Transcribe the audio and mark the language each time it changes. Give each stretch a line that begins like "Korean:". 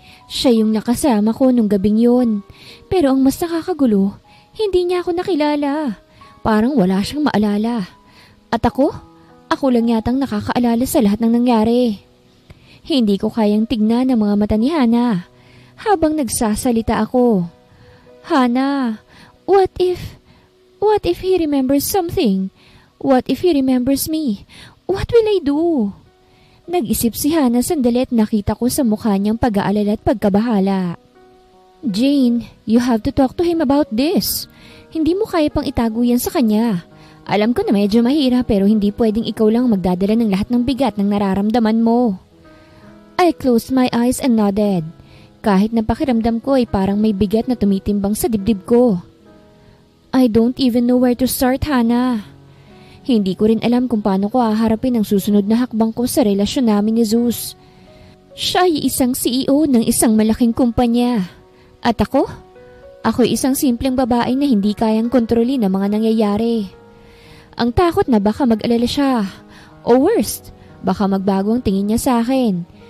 Filipino: Siya yung nakasama ko nung gabing yun. Pero ang mas nakakagulo, hindi niya ako nakilala. Parang wala siyang maalala. At ako lang yatang nakakaalala sa lahat ng nangyari. Hindi ko kayang tignan ang mga mata ni Hana habang nagsasalita ako.
English: Hana, what if he remembers something? What if he remembers me? What will I do?
Filipino: Nag-isip si Hana sandali at nakita ko sa mukha niyang pag-aalala at pagkabahala.
English: Jane, you have to talk to him about this.
Filipino: Hindi mo kaya pang itago yan sa kanya. Alam ko na medyo mahirap pero hindi pwedeng ikaw lang magdadala ng lahat ng bigat ng nararamdaman mo.
English: I closed my eyes and nodded.
Filipino: Kahit na pakiramdam ko ay parang may bigat na tumitimbang sa dibdib ko.
English: I don't even know where to start, Hana.
Filipino: Hindi ko rin alam kung paano ko haharapin ang susunod na hakbang ko sa relasyon namin ni Zeus. Siya ay isang CEO ng isang malaking kumpanya. At ako? Ako'y isang simpleng babae na hindi kayang kontrolin ang mga nangyayari. Ang takot na baka mag-alala siya. O worst, baka magbago ang tingin niya sa akin.